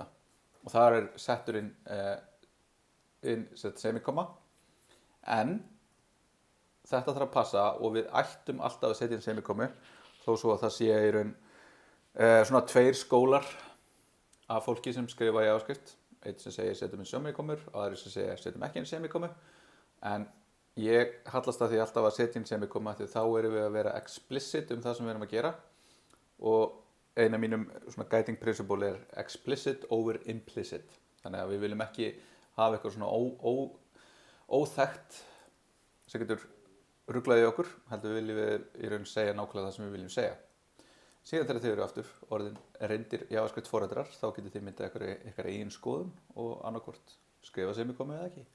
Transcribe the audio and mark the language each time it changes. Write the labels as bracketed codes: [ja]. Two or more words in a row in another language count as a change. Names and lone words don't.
[is] Og þar er settur inn semikoma, en þetta þarf að passa og við ættum alltaf að setja inn semikomu þó svo að það sé í raun svona 2 skólar af fólki sem skrifa í JavaScript. Einn sem segir setjum inn semikomur og aðrir sem segir setjum ekki inn semikomu. En ég hallast að því alltaf að setja inn semikomu því þá erum við að vera explicit það sem við erum að gera og eina af mínum svona [en] guiding principle [is] er [en] explicit over implicit. [is] Þannig að við viljum ekki hafa eitthvað svona óþekkt sem getur ruglað í okkur, heldur viljum við í raun segja nákvæmlega það sem við viljum segja. Síðan þegar þið eru aftur orðin reyndir JavaScript forritrar, þá getur þið myndað ykkar eigin skoðun og annarkvort skrifa semikomu eða ekki.